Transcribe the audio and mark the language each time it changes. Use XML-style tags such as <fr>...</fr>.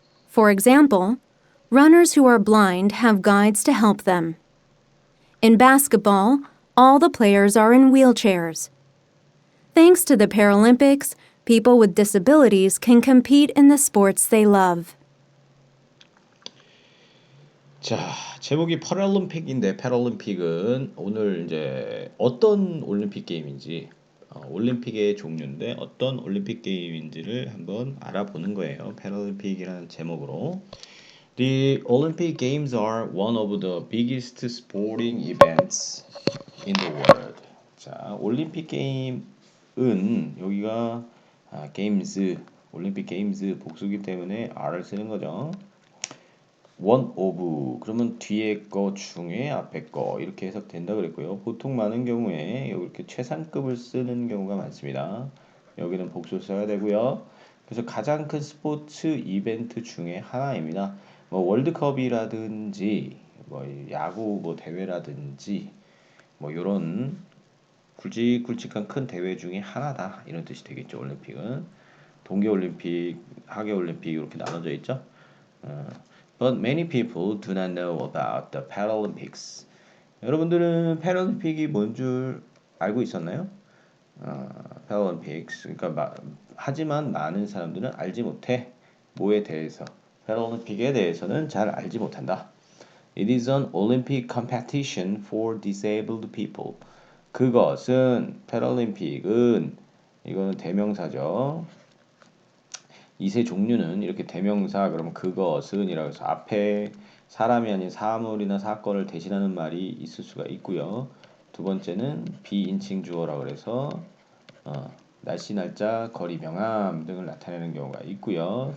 <en>For example, runners who are blind have guides to help them. In basketball, all the players are in wheelchairs. Thanks to the Paralympics, people with disabilities can compete in the sports they love.</en> <ko>자, 제목이 패럴림픽인데 패럴림픽은 오늘 이제 어떤 올림픽 게임인지 올림픽의 종류인데 어떤 올림픽 게임인지를 한번 알아보는 거예요. 패럴림픽이라는 제목으로.</ko> <en>The Olympic Games are one of the biggest sporting events in the world.</en> <ko>자, 올림픽 게임은 여기가 게임즈, 올림픽 게임즈 복수기 때문에 R을 쓰는 거죠. one of 그러면 뒤에 거 중에 앞에 거 이렇게 해석된다 그랬고요. 보통 많은 경우에 이렇게 최상급을 쓰는 경우가 많습니다. 여기는 복수 써야 되고요. 그래서 가장 큰 스포츠 이벤트 중에 하나입니다. 뭐 월드컵이라든지 뭐 야구 뭐 대회라든지 뭐 이런 굵직굵직한 큰 대회 중에 하나다 이런 뜻이 되겠죠. 올림픽은 동계올림픽, 하계올림픽 이렇게 나눠져 있죠.</ko> <en>But many people do not know about the Paralympics.</en> <ko>여러분들은 패럴림픽이 뭔 줄 알고 있었나요?</ko> <en>Paralympics.</en> <ko>그러니까 하지만 많은 사람들은 알지 못해. 뭐에 대해서? 패럴림픽에 대해서는 잘 알지 못한다.</ko> <en>It is an Olympic competition for disabled people.</en> <ko>그것은 패럴림픽은 이거는 대명사죠. 이세 종류는 이렇게 대명사 그러면 그것은이라고 해서 앞에 사람이 아닌 사물이나 사건을 대신하는 말이 있을 수가 있고요. 두 번째는 비인칭 주어라 그래서 날씨, 날짜, 거리, 명암 등을 나타내는 경우가 있고요.</ko>